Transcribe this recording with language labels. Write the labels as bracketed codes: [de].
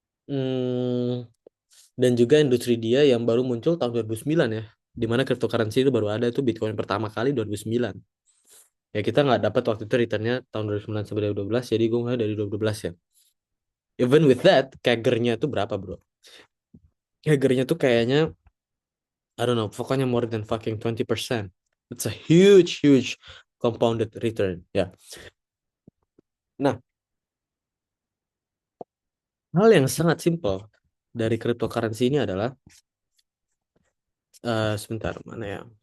[id] Hmm, dan juga industri dia yang baru muncul tahun 2009 ya. Di mana cryptocurrency itu baru ada itu Bitcoin pertama kali 2009. Ya kita nggak dapat waktu itu returnnya tahun 2009 sampai 2012, jadi gue mulai dari 2012 ya. [en] Even with that, [id] CAGR-nya tuh berapa bro? [en] CAGR-nya tuh kayaknya, I don't know, [id] pokoknya [en] more than fucking 20%. It's a huge compounded return ya. [id] Nah, hal yang sangat simpel dari cryptocurrency ini adalah sebentar mana ya?